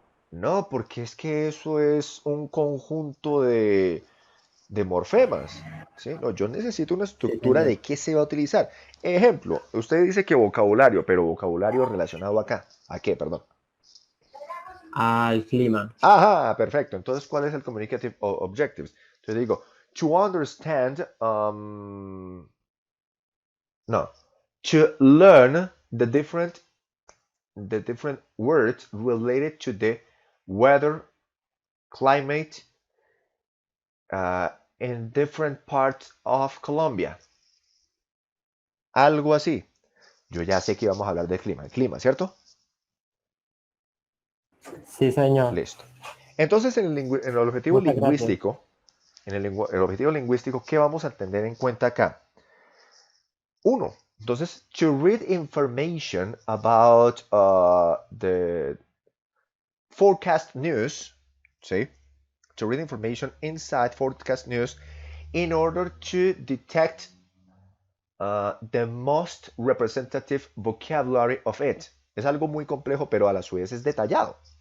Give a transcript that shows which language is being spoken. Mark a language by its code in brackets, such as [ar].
[es] No, porque es que eso es un conjunto de morfemas. ¿Sí? No, yo necesito una sí, estructura señor. de qué se va a utilizar. Ejemplo, usted dice que vocabulario, pero vocabulario relacionado acá. ¿A qué? Perdón. Al clima. Ajá, perfecto. Entonces, ¿cuál es el [en] communicative objectives? [es] Entonces digo, [en] to understand, no, to learn the different words related to the weather, climate, uh, in different parts of Colombia. [es] Algo así. Yo ya sé que vamos a hablar del clima. El clima, ¿cierto? Sí, señor. Listo. Entonces, en el objetivo Muchas gracias. lingüístico, el objetivo lingüístico, ¿qué vamos a tener en cuenta acá? Uno, entonces, [en] to read information about the forecast news, ¿sí? To read information inside forecast news in order to detect the most representative vocabulary of it. [es] Es algo muy complejo, pero a la vez es detallado.